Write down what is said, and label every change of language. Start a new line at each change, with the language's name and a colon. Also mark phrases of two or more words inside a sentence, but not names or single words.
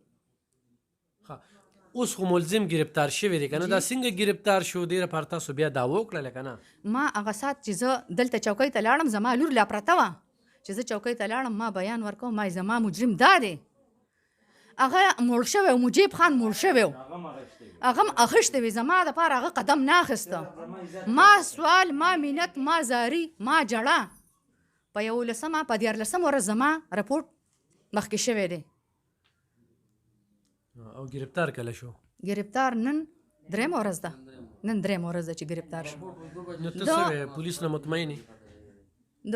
Pashto: اوس خو ملزم گرفتار شوی دی که نه دا څنګه گرفتار شو دې لپاره تاسو بیا دعوه وکړله که نه ما هغه سات چې زه دلته چوکۍ ته لاړم زما لور لا پرته وه چې زه چوکۍ ته لاړم ما بیان ورکوم ما زما مجرم دا دی هغه مړ شوی و مجیب خان مړ شوی و هغه هم اخیستی وي زما دپاره هغه قدم نه اخیسته ما سوال ما منت ما زاری ما جړه په 11 په 14 ورځ زما رپورټ مخکې شوی دی او گرفتار کله شو گرفتار نن درېیمه ورځ ده نن درېیمه ورځ ده چې گرفتار شو نو ته څه وایې پولیس نه مطمئن یې